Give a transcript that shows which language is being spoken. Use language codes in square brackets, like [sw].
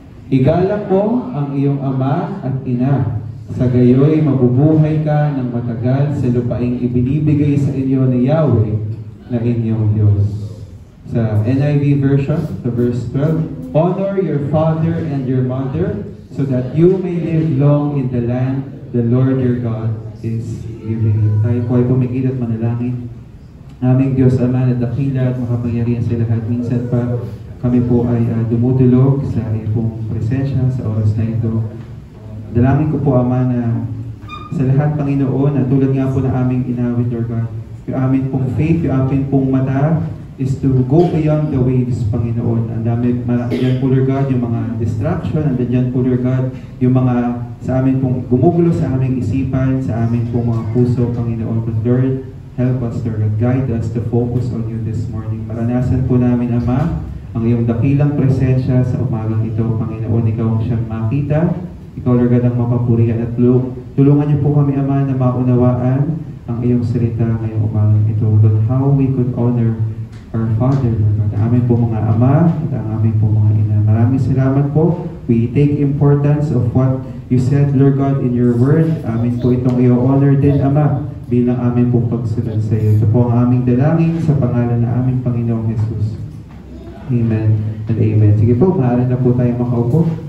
[tl] Igalang mo ang iyong ama at ina. Sa gayoy, mabubuhay ka ng matagal sa lupaing ibinibigay sa inyo ni Yahweh na inyong Diyos. Sa NIV version, sa verse 12, [en] honor your father and your mother so that you may live long in the land the Lord your God is giving you. [tl] Tayo po ay pumikit at manalangin. Aming Diyos, Ama na dakila at makapangyarihan sa lahat. Minsan pa kami po ay dumudulog sa iyong presensya sa oras na ito. Dalangin ko po, Ama, na sa lahat, Panginoon, na tulad nga po na aming inawit, Lord God, yung aming pong faith, yung aming pong mata, [en] is to go beyond the waves, [tl] Panginoon. Ang dami, dyan po, Lord God, yung mga distraction, and dyan po, Lord God, yung mga sa amin pong gumugulo sa aming isipan, sa aming pong mga puso, Panginoon. [en] But Lord, help us, Lord God, guide us to focus on you this morning. [tl] Maranasan po namin, Ama, ang iyong dakilang presensya sa umagang ito, Panginoon. Ikaw ang siyang makita, ikaw, Lord God, ang mapapurihan at tulungan niyo po kami, Ama, na maunawaan ang iyong salita ngayong umagang ito. [en] On how we could honor our Father, [tl] Lord God, ang aming po mga ama at ang aming po mga ina. Maraming salamat po. [en] We take importance of what you said, Lord God, in your word. [tl] Amin po itong i-honor din, Ama, bilang aming pong pagsunod sa iyo. Ito po ang aming dalangin sa pangalan ng aming Panginoong Jesus. Amen and amen. Sige po, maaari na po tayo makaupo.